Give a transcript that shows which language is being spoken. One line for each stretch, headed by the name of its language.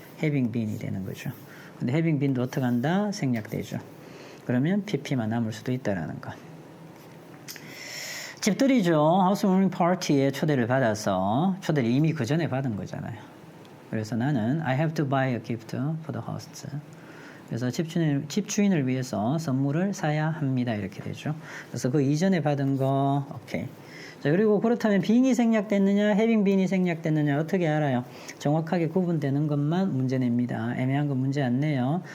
Korean: having been이 되는 거죠. 근데 having been도 어떻게 한다? 생략되죠. 그러면 pp만 남을 수도 있다라는 거. 집들이죠. housewarming party에 초대를 받아서 초대를 이미 그 전에 받은 거잖아요. 그래서 나는
English: I have to buy a gift for the host.
Korean: 그래서 집주인을 위해서 선물을 사야 합니다. 이렇게 되죠. 그래서 그 이전에 받은 거 오케이. 자, 그리고 그렇다면 bean이 생략됐느냐, having been이 생략됐느냐 어떻게 알아요? 정확하게 구분되는 것만 문제 냅니다. 애매한 건 문제 안 내요.